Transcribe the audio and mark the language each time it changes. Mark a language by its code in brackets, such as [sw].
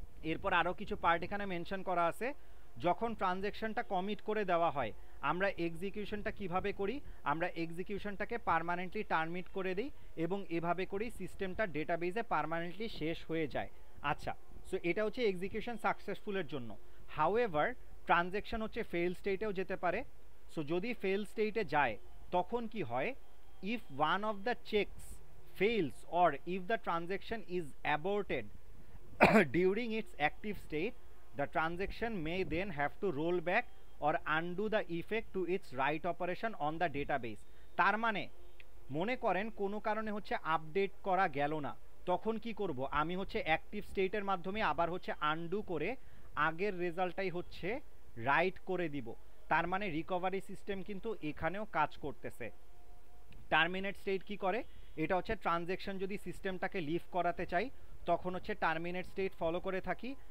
[bn] এরপর আরও কিছু পার্ট এখানে মেনশন করা আছে। যখন ট্রানজ্যাকশনটা কমিট করে দেওয়া হয়, আমরা এক্সিকিউশনটা কিভাবে করি, আমরা এক্সিকিউশনটাকে পার্মানেন্টলি টার্মিনেট করে দিই এবং এভাবে করি সিস্টেমটা ডেটাবেজে পার্মানেন্টলি শেষ হয়ে যায়। আচ্ছা, সো এটা হচ্ছে এক্সিকিউশন সাকসেসফুলের জন্য। হাউএভার ট্রানজ্যাকশন হচ্ছে ফেল স্টেটেও যেতে পারে। সো যদি ফেল স্টেটে যায় তখন কি হয়, [en] If one of the checks fails or if the transaction is aborted during its active state, the transaction may then have to roll back or undo the effect to its right operation on the database. [bn] তার মানে মনে করেন কোনো কারণে হচ্ছে update করা গেল না, তখন কি করব, আমি হচ্ছে অ্যাক্টিভ স্টেটের মাধ্যমে আবার হচ্ছে আনডু করে আগের রেজাল্টটাই হচ্ছে রাইট করে দিব। তার মানে রিকভারি সিস্টেম কিন্তু এখানেও কাজ করতেছে। টার্মিনেট স্টেট কি করে, এটা হচ্ছে ট্রানজ্যাকশন যদি সিস্টেমটাকে লিভ করাতে চাই তখন হচ্ছে টার্মিনেট স্টেট ফলো করে থাকি।